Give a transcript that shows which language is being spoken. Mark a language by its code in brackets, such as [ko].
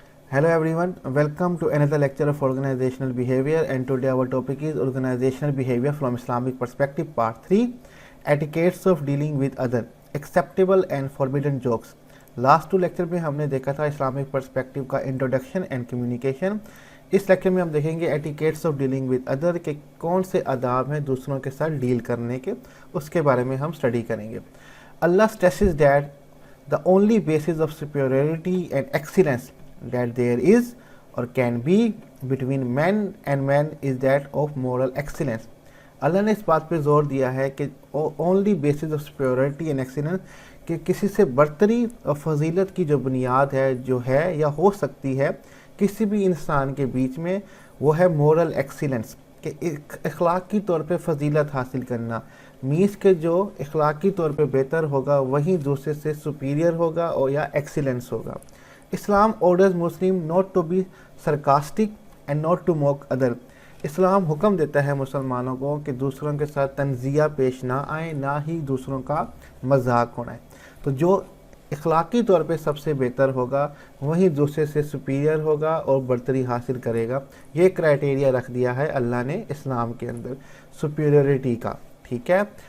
[en] Hello everyone, welcome to another lecture of organizational behavior, and today our topic is organizational behavior from Islamic perspective part 3, etiquettes of dealing with other, acceptable and forbidden jokes. Last 2 lecture [ur] میں ہم نے دیکھا تھا Islamic perspective کا introduction and communication. اس lecture میں ہم دیکھیں گے [en] etiquettes of dealing with other, [ur] کہ کون سے آداب ہیں دوسروں کے ساتھ ڈیل کرنے کے, اس کے بارے میں ہم اسٹڈی کریں گے. [en] Allah stresses that the only basis of superiority and excellence that there is or can be between men and men is that of moral excellence. [ur] اللہ نے اس بات پہ زور دیا ہے کہ [en] only basis of superiority and excellence, [ur] کہ کسی سے برتری اور فضیلت کی جو بنیاد ہے, جو ہے یا ہو سکتی ہے کسی بھی انسان کے بیچ میں, وہ ہے moral excellence, کہ اخلاقی طور پہ فضیلت حاصل کرنا. مینس کہ جو اخلاقی طور پہ بہتر ہوگا وہی دوسرے سے سپیریئر ہوگا اور یا ایکسیلنس ہوگا. [en] Islam orders Muslim not to be sarcastic and not to mock other. [ur] اسلام حکم دیتا ہے مسلمانوں کو کہ دوسروں کے ساتھ تنزیہ پیش نہ آئیں، نہ ہی دوسروں کا مذاق اڑائیں. تو جو اخلاقی طور پہ سب سے بہتر ہوگا وہی دوسرے سے سپیریئر ہوگا اور برتری حاصل کرے گا. یہ کرائٹیریا رکھ دیا ہے اللہ نے اسلام کے اندر سپیریورٹی کا. ٹھیک ہے.